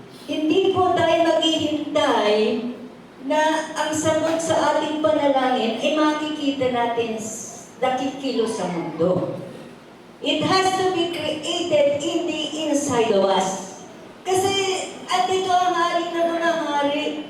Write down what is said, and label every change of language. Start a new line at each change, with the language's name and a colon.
Filipino: Hindi po tayo maghihintay na ang sagot sa ating panalangin ay makikita natin nakikilo sa mundo.
English: It has to be created in the inside of us.
Filipino: Kasi andito ang hari na mga hari.